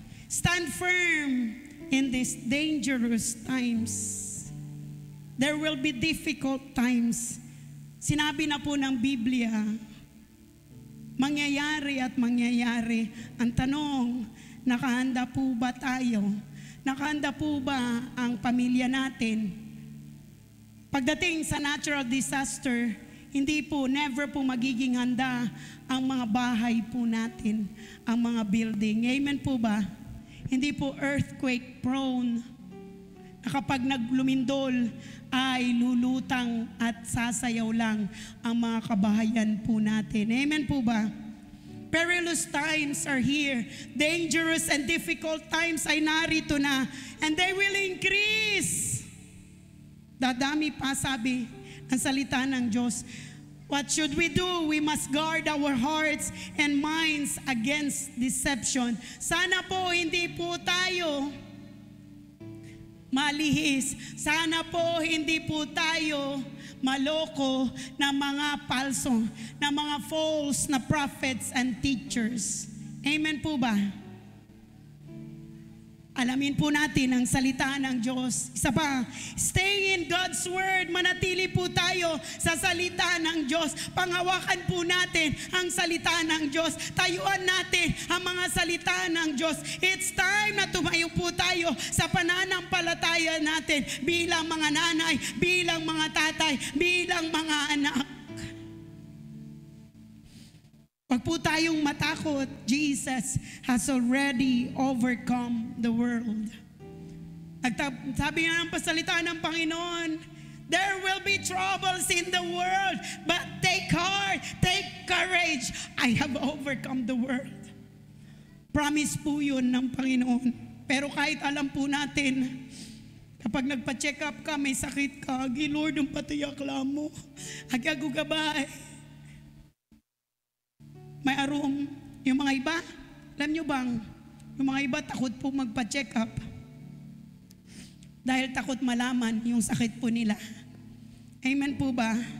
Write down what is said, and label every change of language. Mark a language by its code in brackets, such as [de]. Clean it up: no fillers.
[en] Stand firm in these dangerous times. There will be difficult times. [tl] Sinabi na po ng Biblia, mangyayari at mangyayari. Ang tanong, nakahanda po ba tayo? Nakahanda po ba ang pamilya natin? Pagdating sa natural disaster, hindi po, never po magiging handa ang mga bahay po natin, ang mga building. Amen po ba? Hindi po earthquake prone. Na kapag naglumindol ay lulutang at sasayaw lang ang mga kabahayan po natin. Amen po ba? [en] Perilous times are here. Dangerous and difficult times [tl] ay narito na. [en] And they will increase. [tl] Dadami pa, sabi ang salita ng Diyos. [en] What should we do? We must guard our hearts and minds against deception. [tl] Sana po hindi po tayo malihis. Sana po hindi po tayo maloko na mga palso, na mga false na [en] prophets and teachers. [tl] Amen po ba? Alamin po natin ang salita ng Diyos. Isa pa, [en] stay in God's Word. [tl] Manatili po tayo sa salita ng Diyos. Panghawakan po natin ang salita ng Diyos. Tayuan natin ang mga salita ng Diyos. [en] It's time [tl] na tumayo po tayo sa pananampalataya natin bilang mga nanay, bilang mga tatay, bilang mga anak. Huwag po tayong matakot. [en] Jesus has already overcome the world. [tl] Sabi nga ng pasalita ng Panginoon, [en] there will be troubles in the world, but take heart, take courage. I have overcome the world. [tl] Promise po yun ng Panginoon. Pero kahit alam po natin, kapag nagpa-check up ka, may sakit ka, Lord, ang patiyakla mo. Agagugabay. May arum, yung mga iba, alam nyo bang, yung mga iba takot po magpa-check up dahil takot malaman yung sakit po nila. Amen po ba?